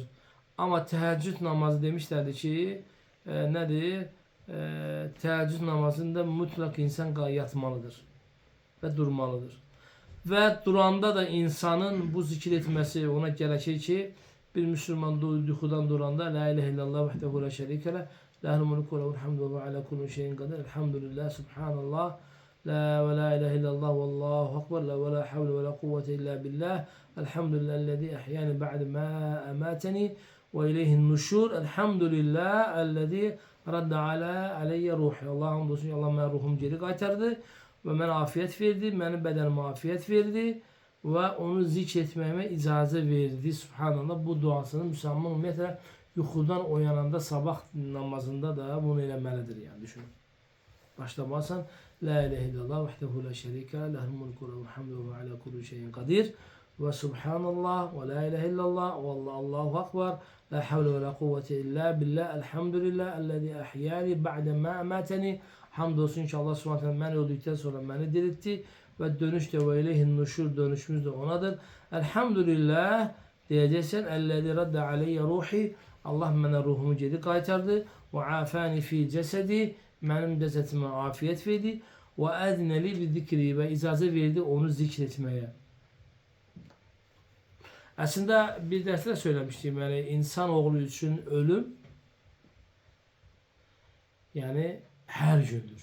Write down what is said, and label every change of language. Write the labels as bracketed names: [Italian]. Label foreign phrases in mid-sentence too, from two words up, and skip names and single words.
[Azerbaijani] Amma təhəccüd namazı demişlərdir ki, nədir? Təhəccüd namazında mütləq insan yatmalıdır və durmalıdır. Və duranda da insanın bu zikir etməsi ona gərəkir ki, bir müsəlman yuxudan duranda [Arabic] لا إله إلا الله وحده لا شريك له، له الملك وله الحمد وعلى كل شيء قدير. الحمد لله، سبحان الله لا ولا إله إلا الله والله أكبر. لا ولا حول ولا قوة إلا بالله. الحمد لله الذي أحياني بعد ما أماتني وإليه النشور. الحمد لله الذي رد علي روحي. [Azerbaijani] Allah hamdolsun ki Allah mənə ruhumu geri qaytardı və mənə afiyet verdi, mənim bədənimə afiyet verdi və onu zikr etməyimə icazə verdi. Subhanallah, bu duasını müsəlman ümumiyyətlə yuxudan oyananda sabah namazında da bunu eləməlidir. Yəni düşünün. [Arabic] Başlamasan لا إله إلا الله وحده لا شريك له الملك وله الحمد وعلى كل شيء قدير وسبحان الله ولا إله إلا الله والله أكبر لا حول ولا قوة إلا بالله الحمد لله الذي أحياني بعد ما أماتني. [Azerbaijani] Hamdolsun ki Allah [Arabic] سبحانه وتعالى [Azerbaijani] mən [Turkish] öldükten sonra beni diriltti [Azerbaijani] ve dönüş de [Arabic] وإليه النشور, [Azerbaijani] dönüşümüz de onadır. Elhamdülillah diyeceksen [Arabic] الذي رد علي روحي, [Azerbaijani] Allah mənə ruhumu geri qaytardı [Arabic] وعافاني في جسدي, [Azerbaijani] mənim cəsətimə afiyet verdi və əznəli bir zikri və icazə verdi onu zikr etməyə. Əslində bir dərsdə söyləmişdim, yəni insan oğlu üçün ölüm yəni hər gündür.